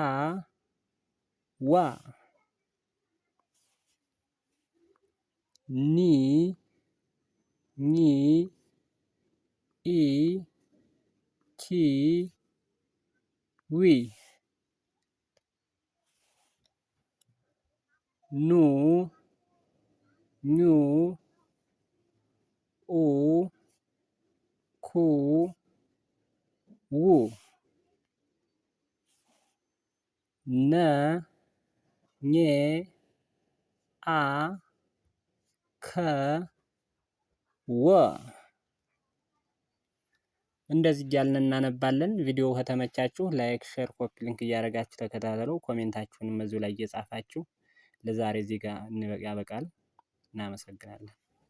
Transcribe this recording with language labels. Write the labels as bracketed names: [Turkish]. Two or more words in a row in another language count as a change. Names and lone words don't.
[Amharic] ዋ ኒ ኚ ኢ ኪ ዊ ኑ ኙ ኡ ኩ ው ነ ኜ አ ከ ወ እንደዚህ እያልን እናነባለን። ቪዲዮ ከተመቻችሁ [English] like, share, copy link [Amharic] እያደረጋችሁ ተከታተሉ። ኮሜንታችሁንም እዚሁ ላይ እየጻፋችሁ ለዛሬ እዚህ ጋር ያበቃል። እናመሰግናለን።